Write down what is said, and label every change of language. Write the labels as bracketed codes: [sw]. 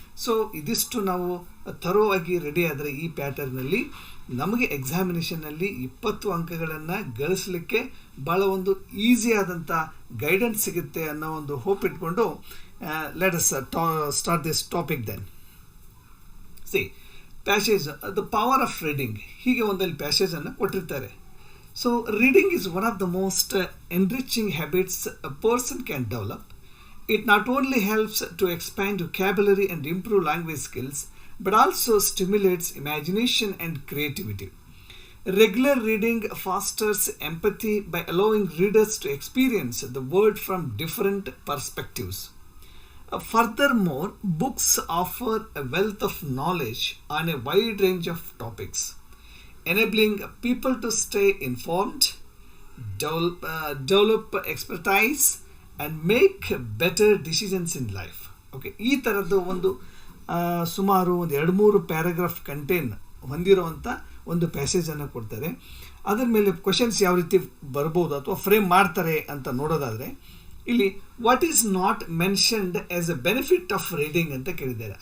[kn] So ಇದಿಷ್ಟು ನಾವು thorough ಆಗಿ ರೆಡಿ ಆದರೆ ಈ ಪ್ಯಾಟರ್ನಲ್ಲಿ ನಮಗೆ ಎಕ್ಸಾಮಿನೇಷನ್ನಲ್ಲಿ 20 ಅಂಕಗಳನ್ನು ಗಳಿಸಲಿಕ್ಕೆ ಭಾಳ ಒಂದು ಈಸಿ ಆದಂಥ ಗೈಡೆನ್ಸ್ ಸಿಗುತ್ತೆ ಅನ್ನೋ ಒಂದು ಹೋಪ್ ಇಟ್ಕೊಂಡು [en] Let us start this topic then. C passage, the power of reading, [kn] ಹೀಗೆ ಒಂದಲ್ಲಿ ಪ್ಯಾಸೇಜನ್ನು ಕೊಟ್ಟಿರ್ತಾರೆ. [en] So reading is one of the most enriching habits a person can develop. It not only helps to expand vocabulary and improve language skills, but also stimulates imagination and creativity. Regular reading fosters empathy by allowing readers to experience the world from different perspectives. Furthermore, books offer a wealth of knowledge on a wide range of topics, enabling people to stay informed, develop expertise, and make better decisions in life. [kn] Okay, ಈ ಥರದ್ದು ಒಂದು ಸುಮಾರು ಒಂದು 2-3 paragraph contain ಹೊಂದಿರುವಂಥ ಒಂದು ಪ್ಯಾಸೇಜನ್ನು ಕೊಡ್ತಾರೆ. ಅದರ ಮೇಲೆ ಕ್ವೆಶನ್ಸ್ ಯಾವ ರೀತಿ ಬರ್ಬೋದು ಅಥವಾ ಫ್ರೇಮ್ ಮಾಡ್ತಾರೆ ಅಂತ ನೋಡೋದಾದರೆ, ಇಲ್ಲಿ [en] what is not mentioned as a benefit of reading [kn] ಅಂತ ಕೇಳಿದ್ದಾರೆ.